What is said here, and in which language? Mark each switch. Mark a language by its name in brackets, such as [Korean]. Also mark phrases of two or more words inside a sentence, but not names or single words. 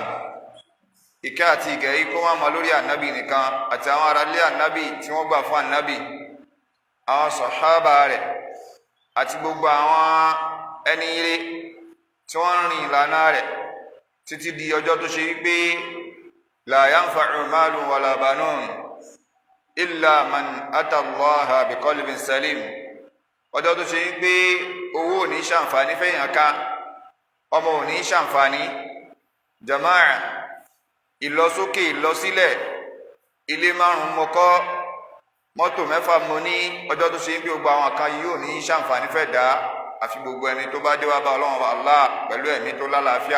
[Yoruba] Ìkẹ́ àti ìgẹ́ yìí kó má máa lórí ànábì nìkan àti àwọn aráalé ànábì tí wọ́n gbà fún ànábì, àwọn sàhábà rẹ̀ àti gbogbo àwọn ẹni ire tí wọ́n ń rìn ìlànà rẹ̀ títí di ọjọ́ tó ṣe wípé [Arabic] لا ينفع مال ولا بنون إلا من أتى الله بقلب سليم. [Yoruba] Ọjọ́ tó ṣe wípé owó ò ní ṣàǹfààní fẹ́yàn ká, ọmọ ò ní ṣàǹfààní, jama'a, ìlọsókè ìlọsílẹ̀, ilé 5 mo kọ́, mọ́tò 6 mo ní, ọjọ́ tó ṣe wípé gbogbo àwọn kan yìí ò ní ṣàǹfààní fẹ́ dá àfi gbogbo ẹni tó bá dé wá bá Ọlọ́run bá Allah pẹ̀lú ẹ̀mí tó lálàáfíà.